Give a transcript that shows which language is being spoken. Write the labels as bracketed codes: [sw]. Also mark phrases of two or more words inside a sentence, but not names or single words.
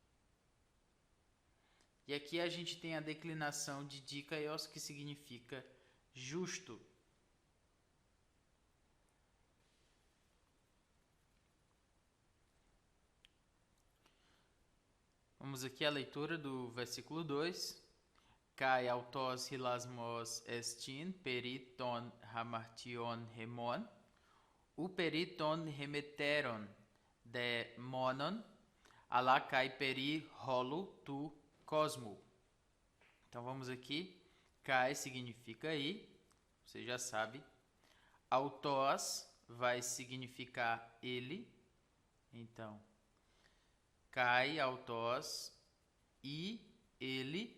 [pt] E aqui a gente tem a declinação de dikaios, que significa justo. Vamos aqui à leitura do versículo 2. [el] Καὶ αὐτὸς ἱλασμός ἐστιν περίτων ἁμαρτιῶν ἡμῶν, οὐ περίτων ἡμετέρων δὲ μόνον, ἀλλὰ καὶ περὶ ῥολο τοῦ κόσμου. [pt] Então vamos aqui. Kai significa aí, você já sabe. Autos vai significar ele. Então, [el] καὶ αὐτὸς [pt] e ele.